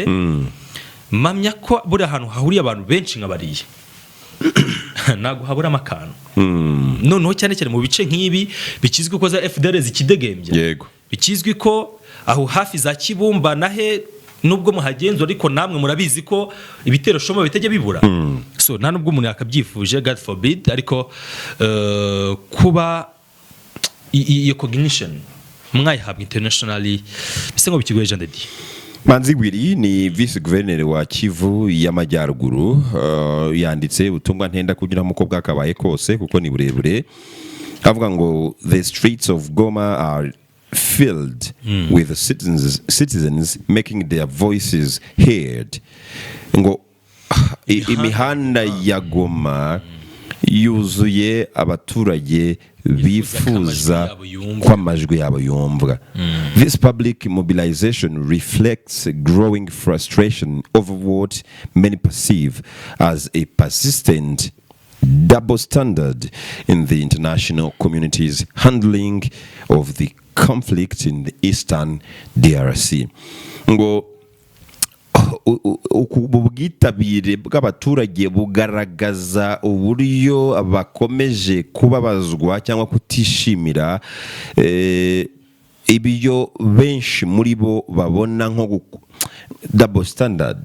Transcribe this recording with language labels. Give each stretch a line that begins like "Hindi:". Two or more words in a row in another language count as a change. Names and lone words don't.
Kinyarwanda: mamya ko buri ahantu hahuriye abantu benshi nk'abariye nago habura amakano noneho cyane cyane mu bice nk'ibi bikizwi ko za FDL zikidegembye bikizwi ko aho hafi za Kibumba nahe nubwo muhagenzura ariko namwe murabizi ko ibitero shoma bitajya bibura so nta nubwo umuntu yakabyifuje
English: God forbid
Kinyarwanda: ariko kuba iyo cognition mwayihabwa internationally bise ngo bikigoye Jean de Dieu Manzi Gwiri ni vice gouverneur wa Kivu y'Amajyaruguru yanditse ubutumwa ntenda kugira muko bwakabaye kose kuko ni burebure avuga ngo
English: the streets of Goma are filled with the citizens making their voices heard
Kinyarwanda: ngo imihanda ya Goma yuzuye abaturage bifuza ko amajwi yabo yumvwa.
English: This public mobilization reflects growing frustration over what many perceive as a persistent double standard in the international community's handling of the conflict in the eastern DRC.
Kinyarwanda: Ngo ubwitabire bw'abaturage bugaragaza uburyo bakomeje kubabazwa cyangwa kutishimira ibyo benshi muri bo babona nko
English: double standard